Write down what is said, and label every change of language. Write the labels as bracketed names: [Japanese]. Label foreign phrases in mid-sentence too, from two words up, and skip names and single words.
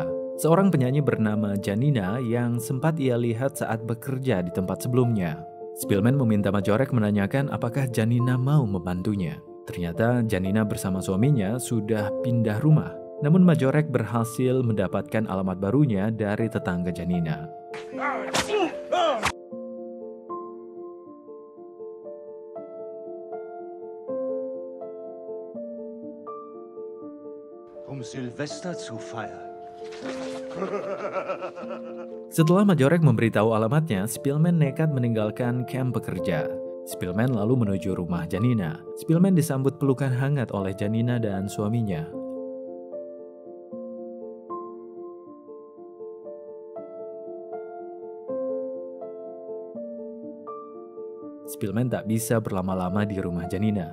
[Indonesian] Seorang penyanyi bernama Janina yang sempat ia lihat saat bekerja di tempat sebelumnya. Spillman meminta Majorek menanyakan apakah Janina mau membantunya. Ternyata Janina bersama suaminya sudah pindah rumah. Namun Majorek berhasil mendapatkan alamat barunya dari tetangga Janina. [German] Silvester zu feiern. [Indonesian] Setelah Majorek memberitahu alamatnya, Spillman nekat meninggalkan kamp pekerja. Spillman lalu menuju rumah Janina. Spillman disambut pelukan hangat oleh Janina dan suaminya. Spillman tak bisa berlama-lama di rumah Janina.